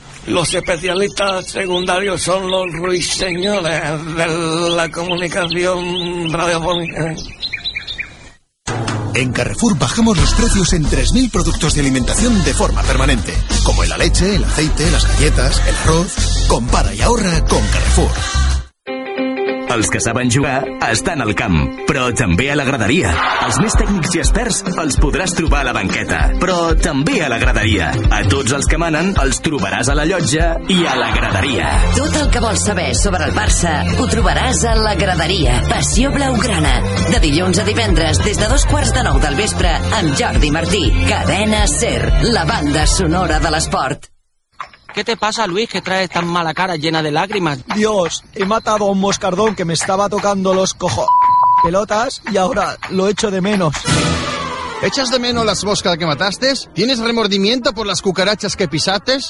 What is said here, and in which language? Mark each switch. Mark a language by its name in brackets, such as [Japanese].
[Spanish] Los especialistas secundarios son los ruiseñores de la comunicación radiofónica. En Carrefour bajamos los precios en 3.000 productos de alimentación de forma permanente, como la leche, el aceite, las galletas, el arroz. Compara y ahorra con Carrefour. [Catalan] Els que saben jugar estan al camp, però també a la graderia. Els més tècnics i experts els podràs trobar a la banqueta, però també a la graderia. A tots els que manen els trobaràs a la llotja i a la graderia. Tot el que vols saber sobre el Barça ho trobaràs a la graderia. Passió Blaugrana. De dilluns a divendres, des de 8:45 del vespre, amb Jordi Martí. Cadena SER, la banda sonora de l'esport. [Spanish] ¿Qué te pasa, Luis, que traes tan mala cara llena de lágrimas? Dios, he matado a un moscardón que me estaba tocando los cojones pelotas y ahora lo echo de menos. ¿Echas de menos las moscas que mataste? ¿Tienes remordimiento por las cucarachas que pisaste?